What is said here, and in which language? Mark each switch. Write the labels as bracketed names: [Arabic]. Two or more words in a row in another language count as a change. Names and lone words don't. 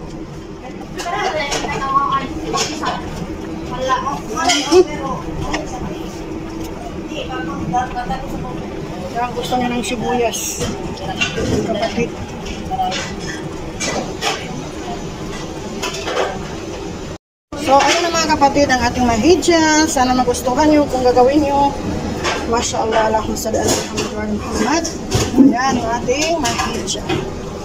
[Filipino] Ayan, gusto niya ng sibuyas. Kapatid. So, ayun na mga kapatid ang ating mahija. Sana magustuhan nyo kung gagawin nyo. [Arabic] ما شاء الله، اللهم صل على محمد وعلى محمد. [Filipino] Ayan ang ating mahija.